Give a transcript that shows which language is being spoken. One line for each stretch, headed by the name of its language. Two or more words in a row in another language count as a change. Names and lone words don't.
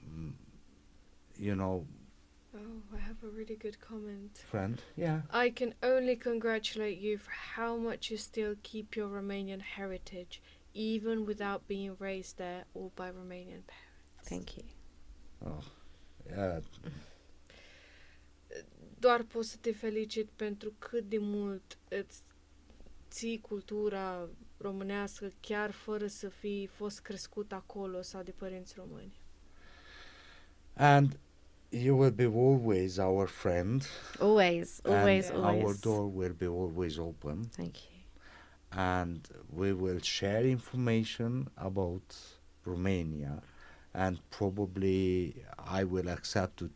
English: Oh, I have a really good comment. friend. Yeah. I can only congratulate you for how much you still keep your Romanian heritage, even without being raised there or by Romanian parents. Thank you. Oh, yeah.
Romanian: Doar pot să te felicit pentru cât de mult îți ții cultura românească, chiar fără să fi fost crescut acolo sau de părinți români.
English: And you will be always our friend. Always. Our door will be always open. Thank you. And we will share information about Romania, and probably I will accept to